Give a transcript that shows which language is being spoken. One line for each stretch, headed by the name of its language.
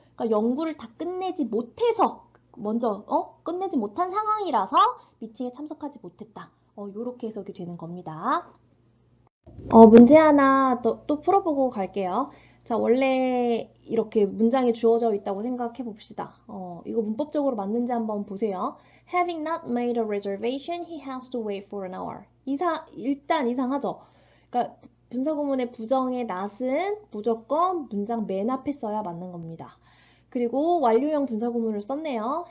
Korean: 그러니까 연구를 다 끝내지 못해서 먼저 끝내지 못한 상황이라서 미팅에 참석하지 못했다. 요렇게 해석이 되는 겁니다. 문제 하나 또 풀어보고 갈게요. 자, 자, 원래 이렇게 문장이 주어져 있다고 생각해 봅시다. 이거 문법적으로 맞는지 한번 보세요.
English: Having not made a reservation, he has to wait for an hour.
Korean: 일단 이상하죠? 그러니까 분사구문의 부정의 not은 무조건 문장 맨 앞에 써야 맞는 겁니다. 그리고 완료형 분사구문을 썼네요.